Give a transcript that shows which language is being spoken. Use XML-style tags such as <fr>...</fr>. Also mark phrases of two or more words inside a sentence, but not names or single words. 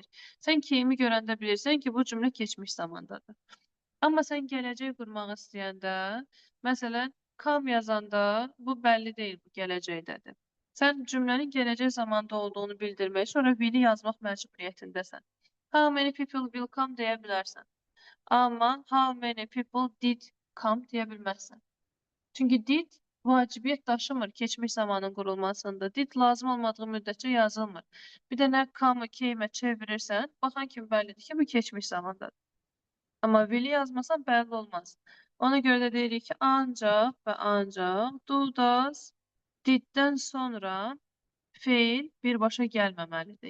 <az>Sən came'i görəndə bilirsən ki, bu cümlə keçmiş zamandadır. Amma sən gələcək qurmaq istəyəndə, məsələn, come yazanda bu bəlli deyil, bu gələcəkdədir. Sən cümlənin gələcək zamanda olduğunu bildirmək, sonra will'i yazmaq məcburiyyətindəsən.</az> <en>How many people will come</en> <az>deyə bilərsən. Amma</az> <en>how many people did come</en> <az>deyə bilməzsən. Çünki did vacibiyyət daşımır keçmiş zamanın qurulmasında. Did lazım olmadığı müddətcə yazılmır. Bir də nə come-ı came'ə çevirirsən, baxan kimi bəllidir ki, bu keçmiş zamandadır. Amma will yazmasan bəlli olmaz. Ona görə də deyirik ki, ancaq və ancaq</az> <en>do, does, diddən</en> <az>sonra feil birbaşa gəlməməlidir.</az>